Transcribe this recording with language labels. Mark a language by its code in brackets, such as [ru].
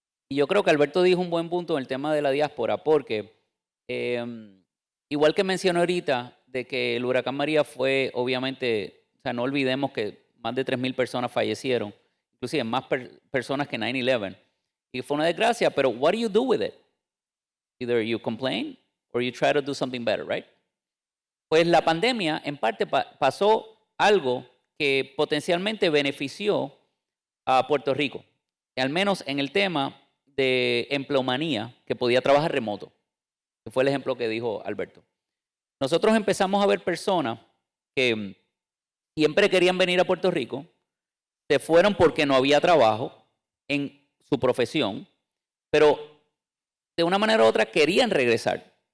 [es] Y yo creo que Alberto dijo un buen punto en el tema de la diáspora, porque igual que mencionó ahorita de que el huracán María fue, obviamente, o sea, no olvidemos que más de 3,000 personas fallecieron, inclusive más personas que 9/11. Y fue una desgracia, pero [en] what do you do with it? Either you complain or you try to do something better, right? [es] Pues la pandemia, en parte, pasó algo que potencialmente benefició a Puerto Rico, al menos en el tema de empleomanía, que podía trabajar remoto, que fue el ejemplo que dijo Alberto. Nosotros empezamos a ver personas que siempre querían venir a Puerto Rico, se fueron porque no había trabajo en su profesión, pero de una manera u otra querían regresar.